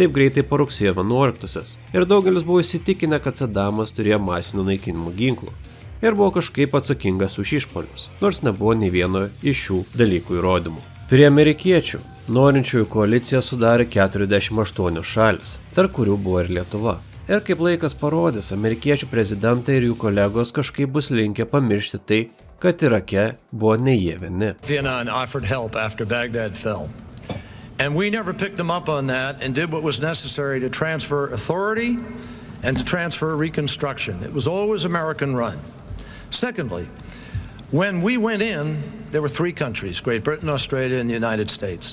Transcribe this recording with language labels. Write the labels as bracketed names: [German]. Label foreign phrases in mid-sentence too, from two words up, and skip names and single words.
[Lithuanian] taip greitai po rugsėjo 11-osios. Ir daugelis buvo įsitikinę, kad Sadamas turėjo masinių naikinimo ginklų ir buvo kažkaip atsakingas už išpuolius, nors nebuvo nei vieno iš šių dalykų įrodymų. Prie amerikiečių norinčiųjų koaliciją sudarė 48 šalis, tarp kurių buvo ir Lietuva. Ir kaip laikas parodys, amerikiečių prezidentai ir jų kolegos kažkaip bus linkę pamiršti tai, kad Irake buvo ne jie vieni. [English] And we never picked them up on that and did what was necessary to transfer authority and to transfer reconstruction. It was always American run. Secondly, when we went in, there were 3 countries, Great Britain, Australia, and the United States.